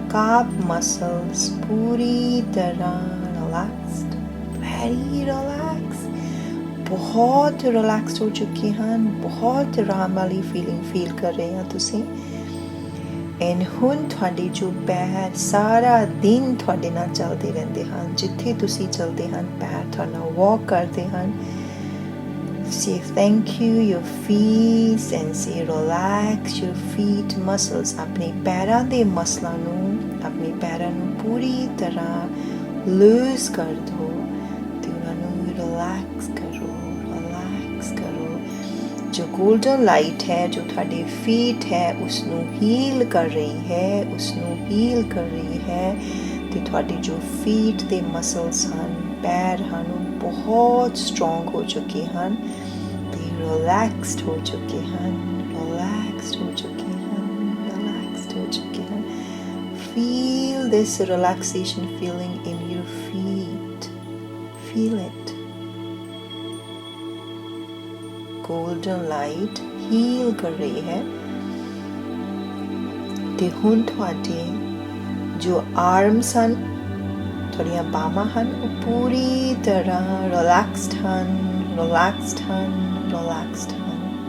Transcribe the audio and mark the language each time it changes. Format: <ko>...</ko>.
<pa>calf muscles ਪੂਰੀ ਤਰ੍ਹਾਂ relaxed,</pa> <en>very relaxed,</en> <pa>ਬਹੁਤ relaxed ਹੋ ਚੁੱਕੇ ਹਨ, ਬਹੁਤ ਆਰਾਮ ਵਾਲੀ feeling feel ਕਰ ਰਹੇ ਹੋ ਤੁਸੀਂ। ਐਂਡ ਹੁਣ ਤੁਹਾਡੇ ਜੋ ਪੈਰ ਸਾਰਾ ਦਿਨ ਤੁਹਾਡੇ ਨਾਲ ਚੱਲਦੇ ਰਹਿੰਦੇ ਹਨ, ਜਿੱਥੇ ਤੁਸੀਂ ਚੱਲਦੇ ਹਨ ਪੈਰ ਤੁਹਾਡੇ ਨਾਲ ਵਾਕ ਕਰਦੇ ਹਨ।</pa> <en>Say thank you your feet and say relax your feet muscles.</en> <pa>ਆਪਣੇ ਪੈਰਾਂ ਦੇ ਮਸਲਾਂ ਨੂੰ, ਆਪਣੇ ਪੈਰਾਂ ਨੂੰ ਪੂਰੀ ਤਰ੍ਹਾਂ ਲੂਜ਼ ਕਰ ਦਿਓ ਤੇ ਉਹਨਾਂ ਨੂੰ ਰਿਲੈਕਸ ਕਰੋ, ਰਿਲੈਕਸ ਕਰੋ। ਜੋ golden light ਹੈ ਜੋ ਤੁਹਾਡੇ feet ਹੈ ਉਸਨੂੰ heal ਕਰ ਰਹੀ ਹੈ, ਉਸਨੂੰ heal ਕਰ ਰਹੀ ਹੈ ਤੇ ਤੁਹਾਡੇ ਜੋ feet ਦੇ muscles ਹਨ, ਪੈਰ ਹਨ ਉਹ ਬਹੁਤ strong ਹੋ ਚੁੱਕੇ ਹਨ ਤੇ relaxed ਹੋ ਚੁੱਕੇ ਹਨ, relaxed ਹੋ ਚੁੱਕੇ ਹਨ, relaxed ਹੋ ਚੁੱਕੇ ਹਨ।</pa> <en>Feel this relaxation feeling in your feet. Feel it.</en> <pa>golden light heal ਕਰ ਰਹੀ ਹੈ ਤੇ ਹੁਣ ਤੁਹਾਡੇ ਜੋ arms ਹਨ, ਤੁਹਾਡੀਆਂ ਬਾਹਾਂ ਹਨ ਉਹ ਪੂਰੀ ਤਰ੍ਹਾਂ relaxed ਹਨ, relaxed ਹਨ, relaxed ਹਨ।</pa>